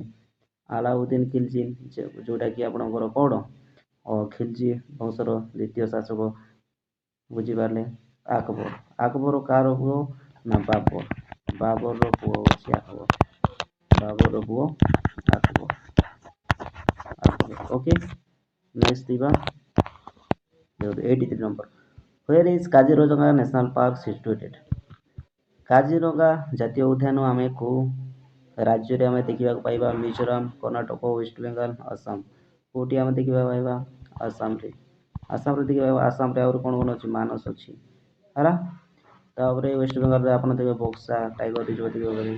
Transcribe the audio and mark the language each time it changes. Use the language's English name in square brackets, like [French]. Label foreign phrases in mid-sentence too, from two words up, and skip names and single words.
[Odia] ଆଲାଉଦ୍ଦିନ ଖିଲଜି, ଯେଉଁଟାକି ଆପଣଙ୍କର କ'ଣ ଖିଲଜି ବଂଶର ଦ୍ୱିତୀୟ ଶାସକ। ବୁଝିପାରିଲେ? ଆକବର, ଆକବର କାହାର ପୁଅ? ନା ବାବରର ପୁଅ ହେଉଛି ଆକବର। ବାବରର ପୁଅ ଆକବର। ଓକେ, ନେକ୍ସଟ ଯିବା। 83 number. [English] Where is Kaziranga National Park situated? [Odia] କାଜିରଙ୍ଗା ଜାତୀୟ ଉଦ୍ୟାନ ଆମେ କେଉଁ ରାଜ୍ୟରେ ଆମେ ଦେଖିବାକୁ ପାଇବା? ମିଜୋରାମ, କର୍ଣ୍ଣାଟକ, ୱେଷ୍ଟବେଙ୍ଗଲ, ଆସାମ। କେଉଁଠି ଆମେ ଦେଖିବାକୁ ପାଇବା? ଆସାମରେ। ଆସାମରେ ଦେଖିବା ଆସାମରେ ଆହୁରି କ'ଣ କ'ଣ ଅଛି? ମାନସ ଅଛି ହେଲା। ତାପରେ ୱେଷ୍ଟବେଙ୍ଗଲରେ ଆପଣ ଦେଖିବେ ବକ୍ସା ଟାଇଗର ରିଜର୍ଭ ଦେଖିବାକୁ ପାଇବେ।